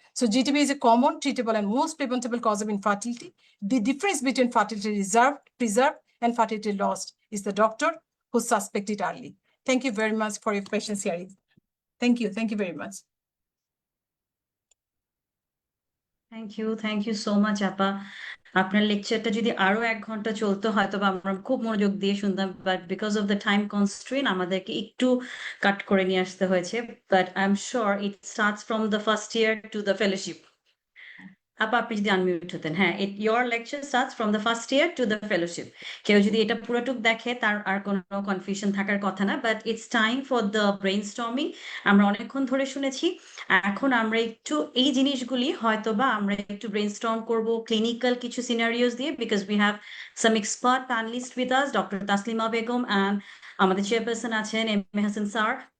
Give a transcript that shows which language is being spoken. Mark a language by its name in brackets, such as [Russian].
[English] So GTB is a common, treatable, and most preventable cause of infertility. The difference between fertility preserved, and fertility lost is the doctor who suspect it early. Thank you very much for your patience here. Thank you. Thank you very much. Thank you so much, আপা। [Bangla] আপনার লেকচারটা যদি আরো 1 ঘন্টা চলতো হয়তো বা আমরা খুব মনোযোগ দিয়ে শুনতাম, [English] but because of the time constraint [Bangla] আমাদেরকে একটু কাট করে নিয়ে আসতে হয়েছে। [English] But I am sure it starts from the first year to the fellowship. [Bangla] আপা আপনি যদি আনমিউট হতেন। [English] হ্যাঁ, your lecture starts from the first year to the fellowship. [Bangla] কেউ যদি এটা পুরোটুক দেখে তার আর কোনো কনফিউশন থাকার কথা না, [English] But it's time for the brainstorming. [Bangla] আমরা অনেকক্ষণ ধরে শুনেছি, এখন আমরা একটু এই জিনিসগুলি হয়তো বা আমরা একটু ব্রেইনস্টর্ম করব ক্লিনিক্যাল কিছু সিনারিওস দিয়ে, [English] because we have some expert panelist with us, [Bangla] doctor Taslima Begum and আমাদের চেয়ারপারসন আছেন এম এ হাসান স্যার।